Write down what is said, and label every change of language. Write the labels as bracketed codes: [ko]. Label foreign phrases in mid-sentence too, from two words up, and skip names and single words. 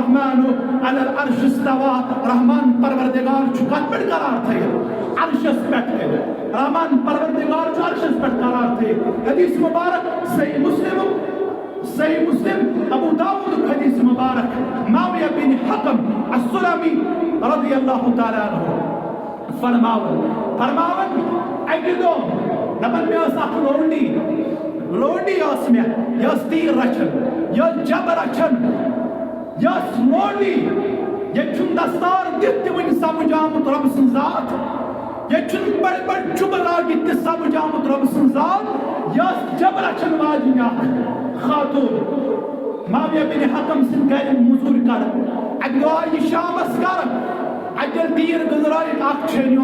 [ar] الرحمن علی العرش استوى [ks] رحمان پروردگار چھُ کتھ پٮ۪ٹھ قرار تھٲیِتھ عرشس پٮ۪ٹھ رحمان پروردگار چھُ عرشس پٮ۪ٹھ قرار تھٲیِتھ حدیث مبارک صحیح مسلم ابو داؤد حدیث مبارک معاویہ بن حکم السلمی [ar] رضی اللہ تعالیٰ عنہ [ks] فرماون اکہ دۄہ دپن مےٚ ٲس اکھ لونڈی ٲس مےٚ یہِ ٲس تیٖر رچھان یہِ ٲس جب رچھان یہِ ٲس لونڈی ییٚتہِ چھُنہٕ دستار دِتھ تہِ وٕنہِ سمجھ آمُت رۄبہٕ سٕنٛز ذات ییٚتہِ چھُنہٕ بڑِ بڑِ چُبہٕ لٲگِتھ تہِ سمجھ آمُت رۄبہٕ سٕنٛز ذات یہِ ٲس جب رچھان واجیٚنۍ اکھ خاتوٗن معاویہ بن حکم سٕنٛدۍ گرِ موٚزوٗرۍ کران اکہِ دۄہ آیہِ یہِ شامس کران اَتہِ ییٚلہِ تیٖر گٔنٛزرٲیِتھ اکھ